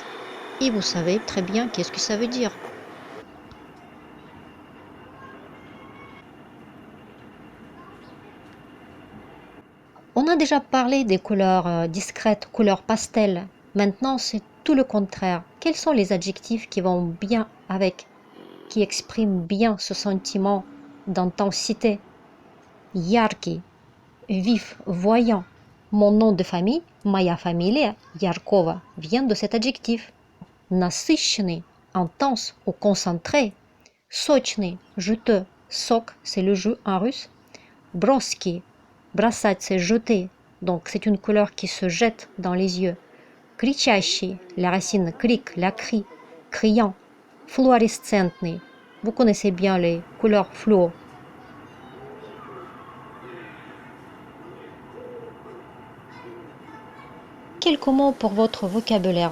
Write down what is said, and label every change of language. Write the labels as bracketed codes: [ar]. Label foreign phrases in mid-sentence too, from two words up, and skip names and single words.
[fr] Et vous savez très bien qu'est-ce que ça veut dire. On a déjà parlé des couleurs discrètes, couleurs pastel. Maintenant, c'est tout le contraire. Quels sont les adjectifs qui vont bien avec, qui expriment bien ce sentiment d'intensité? Яркий, vif, voyant. Mon nom de famille, [ru] моя фамилия, Яркова, [fr] vient de cet adjectif. Насыщенный, intense ou concentré. Сочный, juteux. Сок, c'est le jus en russe. [ru] Броский, бросать, [fr] c'est jeter. Donc c'est une couleur qui se jette dans les yeux. Кричащий, la racine крик, la cri, criant. Флуоресцентный, Vous connaissez bien les couleurs fluo. Quelques mots pour votre vocabulaire.